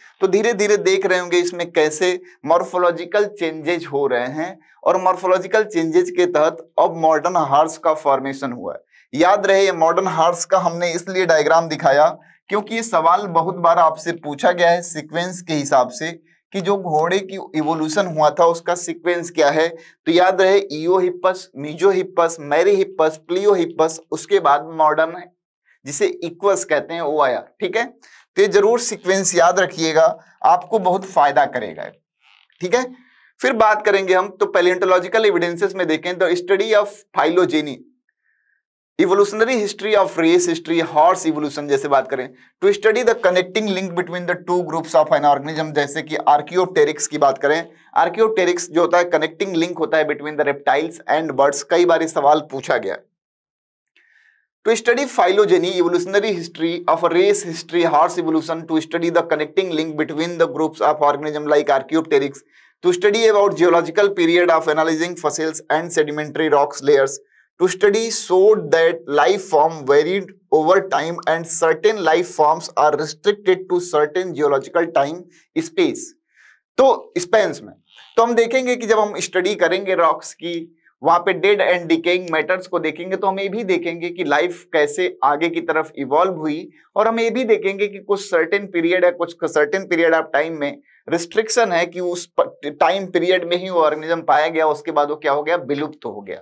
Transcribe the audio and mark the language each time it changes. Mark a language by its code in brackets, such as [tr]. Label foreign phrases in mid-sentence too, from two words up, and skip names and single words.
[hi] तो धीरे धीरे देख रहे होंगे इसमें कैसे [en] morphological changes [hi] हो रहे हैं और [en] morphological changes [hi] के तहत अब [en] modern horse [hi] का फॉर्मेशन हुआ है। याद रहे ये [en] modern horse [hi] का हमने इसलिए डायग्राम दिखाया क्योंकि ये सवाल बहुत बार आपसे पूछा गया है सीक्वेंस के हिसाब से कि जो घोड़े की इवोल्यूशन हुआ था उसका सीक्वेंस क्या है। तो याद रहे ईओहिपस, मीजोहिपस, मैरीहिपस, प्लियोहिपस, उसके बाद मॉडर्न जिसे इक्वस कहते हैं वो आया, ठीक है। तो ये जरूर सीक्वेंस याद रखिएगा, आपको बहुत फायदा करेगा, ठीक है। फिर बात करेंगे हम तो [en] paleontological evidences [hi] में देखें तो [en] study of phylogeny, evolutionary history of race history, horse evolution [hi] जैसे बात करें [en] to study the connecting link between the two groups of an organism, [hi] जैसे कि आर्कियोप्टेरिक्स की बात करें। आर्कियोप्टेरिक्स जो होता है [en] connecting link [hi] होता है [en] between the reptiles and birds, [hi] कई बार ये सवाल पूछा गया। [en] to study phylogeny, evolutionary history of race history, horse evolution, to study the connecting link between the groups of organism like Archaeopteryx, to study about geological period of analyzing fossils and sedimentary rocks layers, to study showed that life form varied over time and certain life forms are restricted to certain geological time space। [hi] तो स्पेन्स में तो हम देखेंगे कि जब हम स्टडी करेंगे रॉक्स की, वहां पे [en] dead and decaying matters [hi] को देखेंगे तो हम ये भी देखेंगे कि लाइफ कैसे आगे की तरफ इवॉल्व हुई, और हम ये भी देखेंगे कि कुछ [en] certain period [hi] है, कुछ [en] certain period of time [hi] में रिस्ट्रिक्शन है कि उस [en] time period [hi] में ही वो ऑर्गेनिज्म पाया गया, उसके बाद वो क्या हो गया, विलुप्त हो गया।